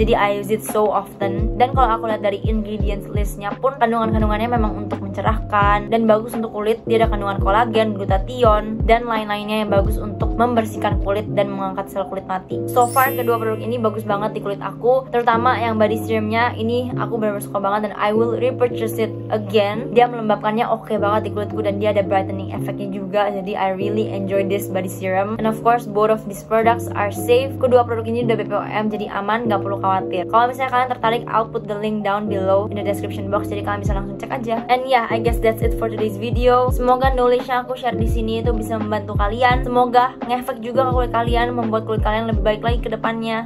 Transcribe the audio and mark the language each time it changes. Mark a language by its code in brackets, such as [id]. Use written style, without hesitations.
[id] Jadi [en] I use it so often. [id] Dan kalau aku lihat dari ingredients listnya pun kandungannya memang untuk mencerahkan dan bagus untuk kulit. Dia ada kandungan kolagen, glutathione, dan lain-lainnya yang bagus untuk membersihkan kulit dan mengangkat sel kulit mati. So far kedua produk ini bagus banget di kulit aku, terutama yang body serumnya ini aku benar-benar suka banget, dan [en] I will repurchase it again. [id] Dia melembabkannya oke banget di kulitku, dan dia ada brightening efeknya juga. Jadi [en] I really enjoy this body serum, and of course both of these products are safe. [id] Kedua produk ini udah BPOM, jadi aman, gak perlu khawatir. Kalau misalnya kalian tertarik, [en] I'll put the link down below in the description box, [id] jadi kalian bisa langsung cek aja. [en] And yeah, I guess that's it for today's video. [id] Semoga knowledge yang aku share di sini itu bisa membantu kalian. Semoga ngefek juga ke kulit kalian, membuat kulit kalian lebih baik lagi ke depannya.